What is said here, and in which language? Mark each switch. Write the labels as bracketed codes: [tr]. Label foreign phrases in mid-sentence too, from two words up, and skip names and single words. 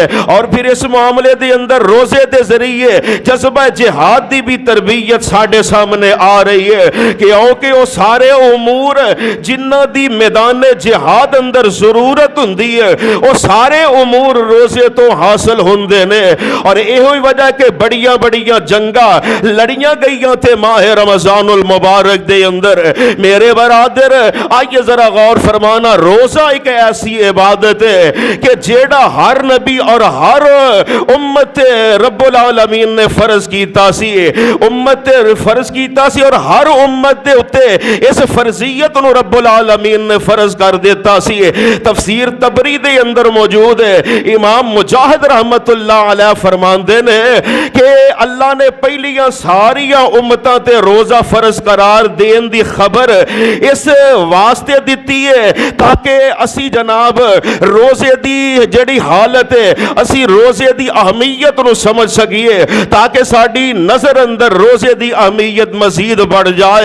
[pa] اور پھر اس معاملے دے اندر روزے دے ذریعے جذبہ جہاد دی بھی تربیت ساڈے سامنے آ رہی ہے کیونکہ وہ سارے امور جنہ دی میدان جہاد اندر ضرورت ہوندی ہے وہ سارے امور روزے تو حاصل ہوندے نے. اور ایہی وجہ کہ بڑیاں بڑیاں جنگاں لڑیاں گئیاں تھے ماہ رمضان المبارک دے اندر. میرے برادر آئیے ذرا غور فرمانا, روزہ ایک ایسی عبادت ہے کہ جیڑا ہر نبی اور ہر امت [ar] رب العالمین [pa] نے فرض کیتا سی, امت فرض کیتا سی اور ہر امت دے اتے اس فرضیت نو [ar] رب العالمین [pa] نے فرض کر دیتا سی. تفسیر تبری دے اندر موجود ہے, امام مجاہد [ar] رحمت اللہ علیہ [pa] فرماندے نے کہ اللہ نے پہلیاں ساریاں امتاں تے روزہ فرض قرار دین دی خبر اس واسطے دیتی ہے تاکہ اسی جناب روزے دی جڑی حالت ہے اسی روزے دی اہمیت نو سمجھ سکیے تاکہ ساڈی نظر اندر روزے دی اہمیت مزید بڑھ جائے.